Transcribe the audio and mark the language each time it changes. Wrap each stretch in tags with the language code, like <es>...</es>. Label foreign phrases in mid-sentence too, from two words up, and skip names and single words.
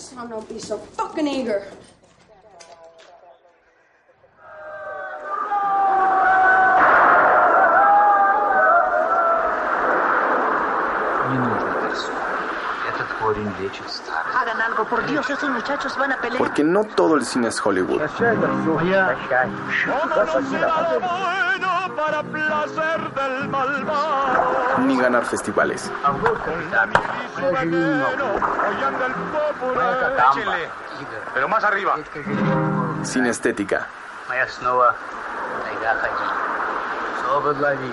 <en>don't be so fucking eager.</en> <ru>Не нужно, Гарсон. Этот корень лечит старость.</ru> <es>Hagan algo, por Dios, esos muchachos van a pelear. Porque no todo el cine es Hollywood. Para placer del malvado. Ni ganar festivales. Échenle, pero más arriba. Sin estética.</es> <ru>Моя снова тайга ходи. Собак лови.</ru>